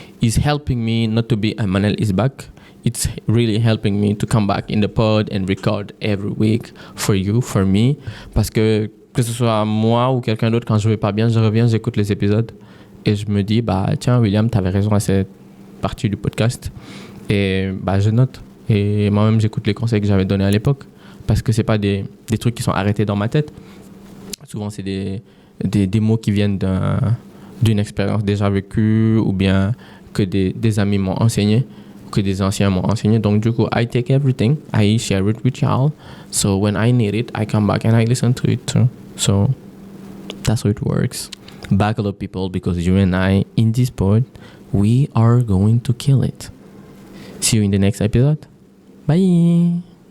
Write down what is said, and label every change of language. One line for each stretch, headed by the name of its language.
English: It's helping me not to be a Manel is back. It's really helping me to come back in the pod and record every week for you, for me.
French: Parce que ce soit moi ou quelqu'un d'autre, quand je vais pas bien, je reviens, j'écoute les épisodes et je me dis, tiens, William, t'avais raison à cette partie du podcast. Et je note. Et moi-même, j'écoute les conseils que j'avais donnés à l'époque. Parce que c'est pas des trucs qui sont arrêtés dans ma tête. Souvent, c'est des mots qui viennent d'une expérience déjà vécue ou bien que des amis m'ont enseigné, que des anciens m'ont enseigné. Donc, du coup,
English: I take everything, I share it with y'all. So, when I need it, I come back and I listen to it too. So, that's how it works. Buckle up, people, because you and I, in this pod, we are going to kill it. See you in the next episode. Bye!